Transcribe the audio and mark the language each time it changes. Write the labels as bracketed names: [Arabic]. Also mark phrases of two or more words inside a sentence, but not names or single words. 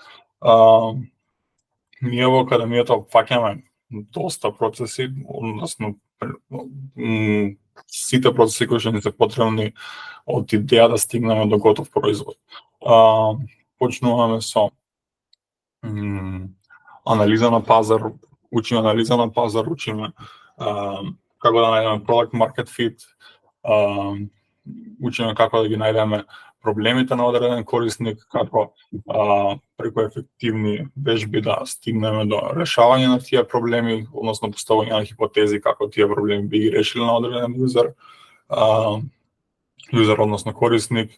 [Macedonian] Ние во академијата опфаќаме доста процеси, односно сите процеси кои што ни се потребни од идеја да стигнеме до готов производ. Почнуваме со анализа на пазар, учиме анализа на пазар, учиме како да најдеме [English] product market fit, [Macedonian] учиме како да ги најдеме проблемите на одреден корисник, како преку ефективни вежби да стигнеме до решавање на тие проблеми, односно поставување на хипотези како тие проблеми би ги решили на одреден юзер, односно корисник.